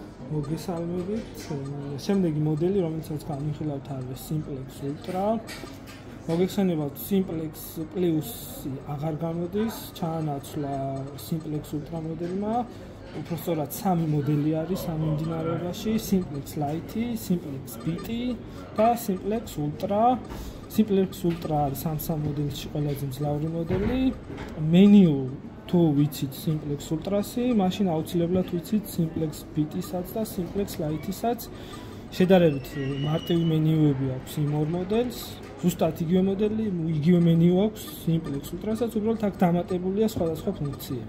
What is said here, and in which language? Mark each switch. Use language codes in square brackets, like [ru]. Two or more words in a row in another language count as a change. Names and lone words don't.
[ka] მოგესალმებით. შემდეგი მოდელი, რომელსაც განვიხილავთ, არის Simplex Ultra. მოგეხსენებათ, Simplex Plus-ი აღარ გამოდის, ჩაანაცვლა Simplex Ultra მოდელმა. უпростоრად სამი მოდელი არის ამ მიმდინარეობაში: Simplex Lite, Simplex BT და Simplex Ultra. Simplex Ultra არის ამ მოდელში ყველაზე მძლავრი მოდელი. Menu თუ ვიცით Simplex Ultra-ს, მაშინ აუცილებლად ვიცით Simplex BT-საც და Simplex Lite-საც. შედარებით მარტივი მენიუები აქვს იმ ორ მოდელს. ზუსტად იგივე მოდელი, იგივე მენიუ აქვს Simplex Ultra-საც, უბრალოდ აქ დამატებულია სხვადასხვა ფუნქციები.